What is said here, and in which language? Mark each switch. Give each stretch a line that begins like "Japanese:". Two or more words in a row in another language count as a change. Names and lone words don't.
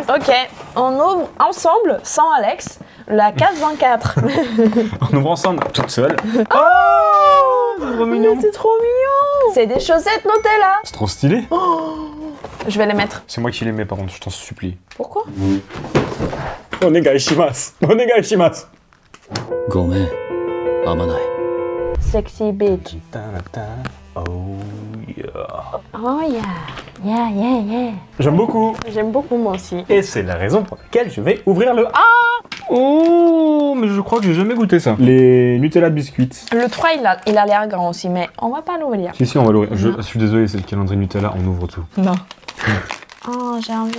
French: Ok, on ouvre ensemble, sans Alex, la case 24. On ouvre ensemble, toute seule. Oh, c'est trop mignon. Mais c'est trop mignon. C'est des chaussettes Nutella. C'est trop stylé. Je vais les mettre. C'est moi qui les mets, par contre, je t'en supplie. Pourquoi?
Japanese: お願いします。お願いします. ごめん、合わない。
English: Sexy bitch. Oh yeah. Oh yeah. Yeah, yeah, yeah.
French: J'aime beaucoup. J'aime beaucoup moi aussi. Et c'est la raison pour laquelle je vais ouvrir le A. Oh, mais je crois que j'ai jamais goûté ça. Les Nutella biscuits. Le 3, il a l'air grand aussi, mais on va pas l'ouvrir. Si, on va l'ouvrir. Je suis désolé, c'est le calendrier Nutella, on ouvre tout. Non. Oh, j'ai envie.